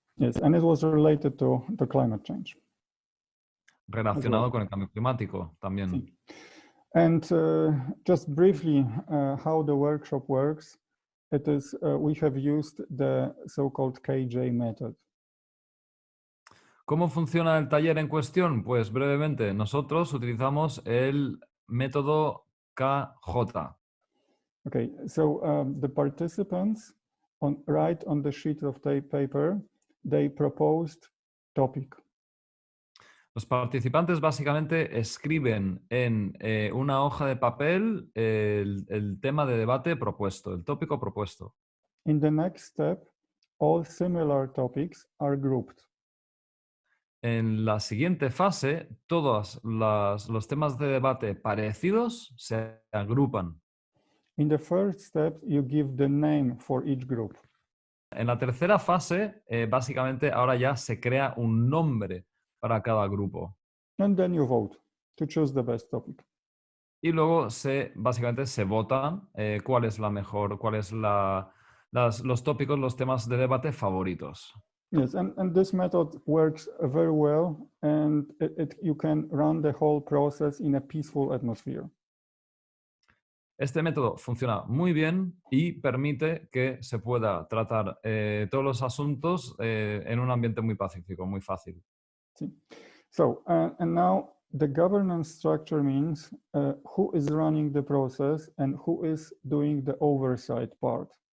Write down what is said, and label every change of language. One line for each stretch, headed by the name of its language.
English: Yes, and it was related to the climate change.
Spanish: Relacionado con el cambio climático también. Sí.
English: And just briefly, how the workshop works, it is we have used the so-called KJ method.
Spanish: ¿Cómo funciona el taller en cuestión? Pues brevemente, nosotros utilizamos el método KJ.
English: Okay, so the participants write on the sheet of paper, they proposed topic.
Spanish: Los participantes básicamente escriben en una hoja de papel el tema de debate propuesto, el tópico propuesto.
English: In the next step, all similar topics are grouped.
Spanish: En la siguiente fase, todos los temas de debate parecidos se agrupan.
English: In the first step, you give the name for each group.
Spanish: En la tercera fase, básicamente ahora ya se crea un nombre para cada grupo.
English: And then you vote to choose the best topic.
Spanish: Y luego básicamente se votan cuál es la mejor, cuáles los tópicos, los temas de debate favoritos.
English: Yes, and this method works very well, and you can run the whole process in a peaceful atmosphere.
Spanish: Este método funciona muy bien y permite que se pueda tratar todos los asuntos en un ambiente muy pacífico, muy fácil. Sí.
English: So, and now the governance structure means who is running the process and who is doing the oversight part.